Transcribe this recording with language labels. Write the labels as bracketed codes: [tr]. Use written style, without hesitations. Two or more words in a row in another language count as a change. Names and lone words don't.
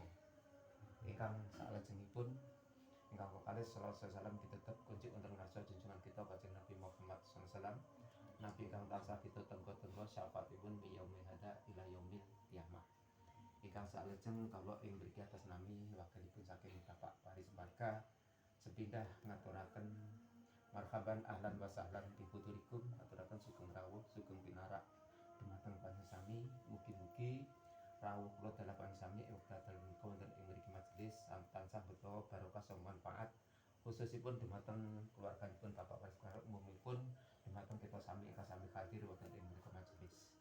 [jv] Ingkang salajengipun ingkang kekalih salawat salam ditutup kunci wonten ngarsa junjungan kita Kanjeng Nabi Muhammad SAW. Nabi ingkang tansah ditutenggo-tenggo syafaatipun [ar] من يوم هذا إلى يوم القيامة. [jv] Ingkang salajeng kawula ing mriki atas nami wakilipun saking Bapak Paris Barka sepindah ngaturaken [ar] مرحبا أهلا وسهلا بحضوركم, [jv] ngaturaken sugeng rawuh sugeng pinarak dumateng panjenengan. Mugi-mugi rawuh kula dalapan sami ing wekdal menika wonten ing mriki majelis tansah beto barokah saha manfaat khususipun dumateng keluarganipun Bapak Paris Barka umumipun dumateng kita sami ingkang sami hadir wonten ing mriki majelis.